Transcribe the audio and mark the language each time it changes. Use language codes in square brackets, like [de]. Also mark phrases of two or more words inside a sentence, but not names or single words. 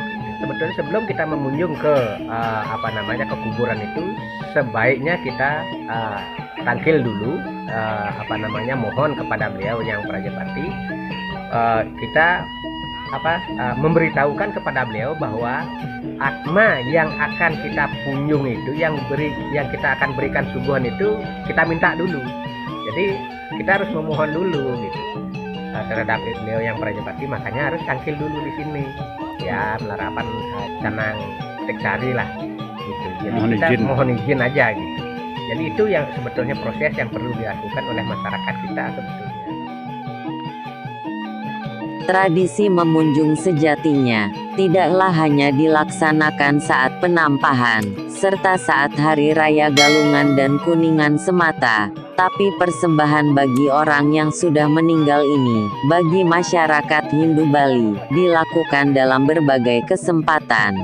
[id] Sebetulnya sebelum kita memunjung ke ke kuburan itu, sebaiknya kita tangkil dulu, mohon kepada beliau yang Prajapati, kita memberitahukan kepada beliau bahwa atma yang akan kita punjung itu, yang kita akan berikan suguhan itu, kita minta dulu. Jadi kita harus memohon dulu gitu terhadap beliau yang Prajapati, makanya harus tangkil dulu di sini ya, melarapan canang teksari lah gitu. Jadi kita mohon izin aja gitu. Jadi itu yang sebetulnya proses yang perlu dilakukan oleh masyarakat kita sebetulnya. Tradisi memunjung sejatinya, tidaklah hanya dilaksanakan saat penampahan, serta saat Hari Raya Galungan dan Kuningan semata, tapi persembahan bagi orang yang sudah meninggal ini, bagi masyarakat Hindu Bali, dilakukan dalam berbagai kesempatan.